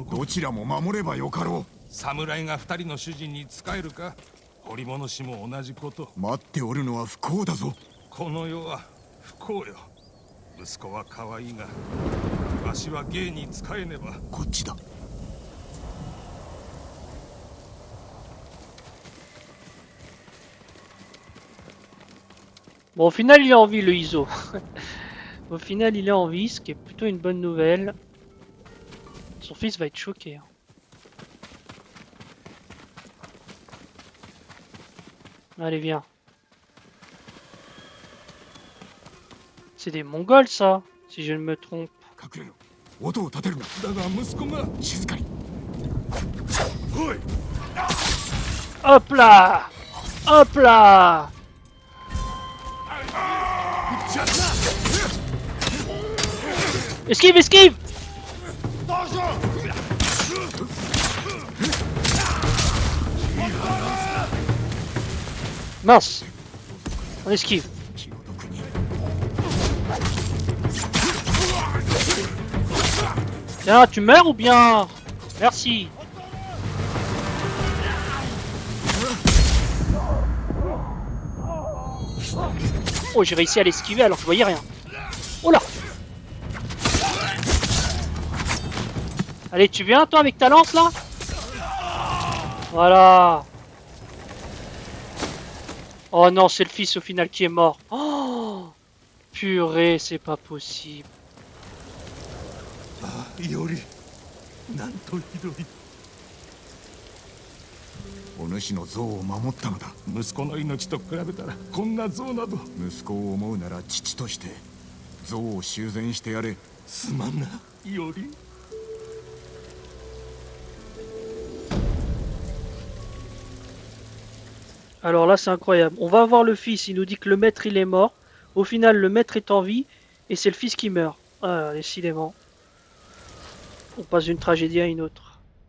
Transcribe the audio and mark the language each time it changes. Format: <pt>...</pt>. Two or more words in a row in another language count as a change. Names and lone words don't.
<ja>どちらも守ればよかろ侍が二人の主人に仕えるか。彫物師も同じこと。う。待っておるのは不幸だぞ。この世は不幸よ。息子は可愛いが、わしは芸に仕えねば。こっちだ。</ja> <fr>Bon, au final, il est en vie, le ISO. Au final, il est en vie, ce qui est plutôt une bonne nouvelle. Son fils va être choqué. Hein. Allez, viens. C'est des Mongols, ça, si je ne me trompe.</fr> <ja>隠れろ。音を立てるな。だが息子が。静かに。おい。</ja> <fr>Hop là! Hop là! Esquive, esquive! Mince! On esquive.</fr> <ja>気の毒に。</ja> <fr>Tiens, tu meurs ou bien? Merci. Oh, j'ai réussi à l'esquiver alors que je voyais rien. Oh là! Allez, tu viens toi avec ta lance là? Voilà. Oh non, c'est le fils au final qui est mort. Oh, purée, c'est pas possible.</fr> <ja>いおり、なんとひどい。お主の像を守ったのだ。息子の命と比べたらこんな像など。息子を思うなら父として像を修繕してやれ。すまんな、いおり。</ja> <fr>Alors là, c'est incroyable. On va voir le fils, il nous dit que le maître il est mort. Au final, le maître est en vie et c'est le fils qui meurt. Ah, décidément. On passe d'une tragédie à une autre.</fr>